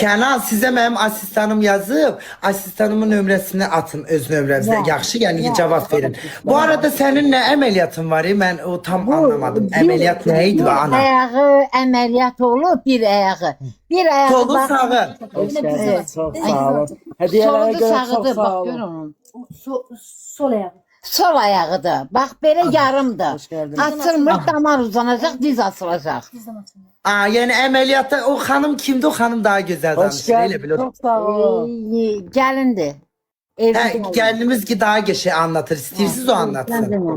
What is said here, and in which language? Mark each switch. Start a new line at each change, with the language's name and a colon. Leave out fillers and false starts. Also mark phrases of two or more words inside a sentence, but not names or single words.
Azerbaijani: Kenan sizə mənim asistanım yazıb. Asistanımın nömrəsini atın öz nömrəmizə. Yaxşı, yəni cavab verin. Bu arada sənin nə əməliyyatın var? Mən o tam anlamadım. Əməliyyat nə idi ana? Ayağı əməliyyat olub, bir ayağı. Bir ayağı Solu bax. sağı.
Turkish: Hoş geldin. Çok sağ olun. Hediyelere
Azerbaijani: Soludu
Turkish: göre çok
Azerbaijani: sağıdır,
Turkish: sağ
Azerbaijani: bax gör
Turkish: olun.
Azerbaijani: onun. Sol ayağı. Sol ayağıdır. Bax belə yarımdır.
Turkish: Hoş geldin.
Azerbaijani: Açılmır, damar uzanacaq, diz açılacaq. Aa, yəni əməliyatda o xanım kimdir? O xanım daha gözəl
Turkish: Hoş
Azerbaijani: danışır. Elə
Turkish: geldin.
Azerbaijani: bil.
Turkish: Çok sağ olun.
Azerbaijani: Gəlindir.
Turkish: Hə, gəlinimiz ki daha geçe anlatır. İstiyorsunuz o anlatsın.